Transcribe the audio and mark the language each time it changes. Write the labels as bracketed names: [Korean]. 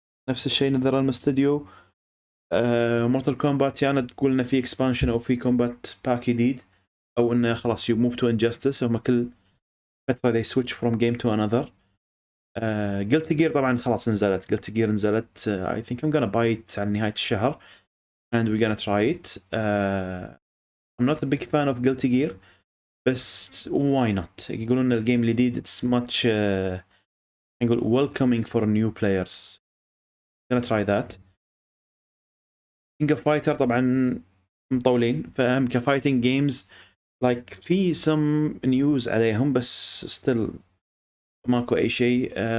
[Arabic] نفس الشيء نذر استوديو مورتال كومبات يعني تقول انه في اكسبانشن او في كومبات باك جديد او انه خلاص you move to Injustice. هم كل فتره [English] they switch from game to another. [Arabic] Guilty Gear طبعا خلاص نزلت. [English] Guilty Gear نزلت. I think I'm gonna buy it [Arabic] على نهاية الشهر [English] and we're gonna try it. I'm not a big fan of Guilty Gear بس why not. [Arabic] يقولون ان الجيم الجديد [English] it's much نقول welcoming for new players. gonna try that. [Arabic] King of Fighter طبعا مطولين فهم كفايتنج جيمز like في [English] some news [Arabic] عليهم بس still ماكو اي شيء.